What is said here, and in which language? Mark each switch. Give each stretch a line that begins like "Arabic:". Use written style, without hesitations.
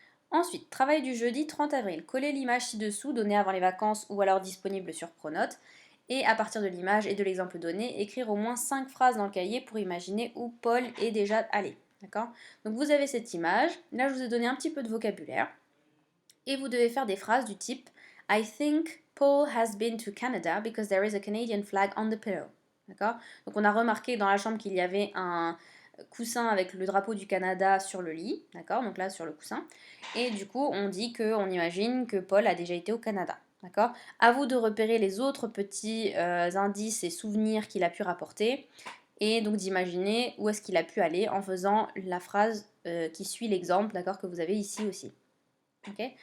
French: Ensuite, travail du jeudi 30 avril. Collez l'image ci-dessous, donnée avant les vacances ou alors disponible sur Pronote. Et à partir de l'image et de l'exemple donné, écrire au moins 5 phrases dans le cahier pour imaginer où Paul est déjà allé. D'accord? Donc vous avez cette image. Là, je vous ai donné un petit peu de vocabulaire. Et vous devez faire des phrases du type
English: I think Paul has been to Canada because there is a Canadian flag on the pillow.
French: D'accord? Donc on a remarqué dans la chambre qu'il y avait un coussin avec le drapeau du Canada sur le lit, d'accord? Donc là sur le coussin. Et du coup, on dit que on imagine que Paul a déjà été au Canada. D'accord? À vous de repérer les autres petits indices et souvenirs qu'il a pu rapporter et donc d'imaginer où est-ce qu'il a pu aller en faisant la phrase qui suit l'exemple, d'accord, que vous avez ici aussi. Ok?